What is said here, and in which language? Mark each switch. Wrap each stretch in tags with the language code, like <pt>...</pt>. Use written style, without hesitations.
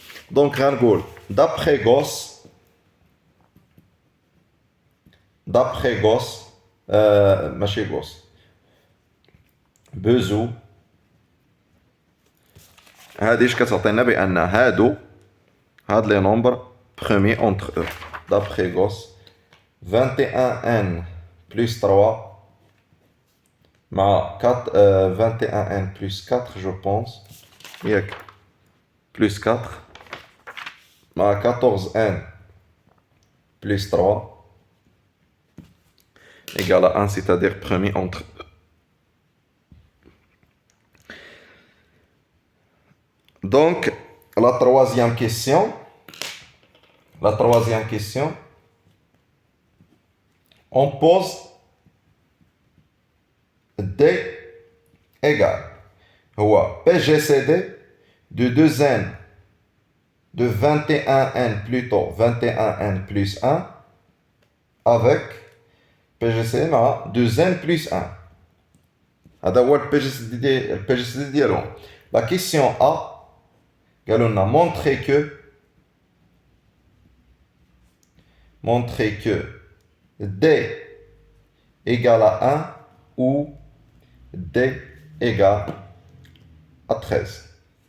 <ar>Donc, d'après Gauss, ماشي Gauss, بوزو هادي اش كتعطينا بان هاد لي نومبر بروميي اونتر او.</ar> <fr>d'après Gauss 21n plus 3 مع 21n plus 4 je pense ياك plus 4 مع 14n plus 3 égale à 1, c'est-à-dire premier entre eux. Donc, la troisième question, on pose D égale PGCD de 2n, de 21n plutôt, 21n plus 1 avec PGCD de 2n plus 1.</fr> <ar>هذا هو الPGCD ديالهم.</ar> <fr>La question A, on a montré que D égale à 1 ou D égale à 13.</fr>